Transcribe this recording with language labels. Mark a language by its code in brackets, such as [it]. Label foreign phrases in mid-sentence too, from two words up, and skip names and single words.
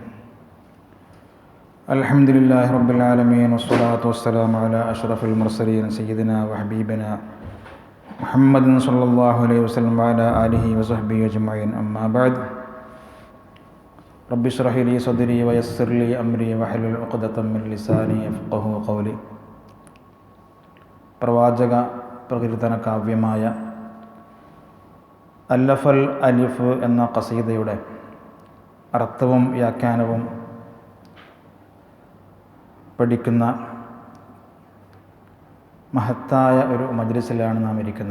[ar] الحمد لله رب العالمين والصلاة والسلام على أشرف المرسلين سيدنا وحبيبنا محمد صلى الله عليه وسلم وعلى آله وصحبه أجمعين. أما بعد. رب اشرح لي صدري ويسر لي أمري واحلل عقدة من لساني يفقهوا قولي. [ml] പ്രവാചക പ്രകീർത്തന കാവ്യമായ അല്ലഫൽ അലിഫ് എന്ന ഖസീദയുടെ അർത്ഥവും വ്യാഖ്യാനവും പഠിക്കുന്ന മഹത്തായ ഒരു മജ്ലിസിലാണ് നാം ഇരിക്കുന്നത്.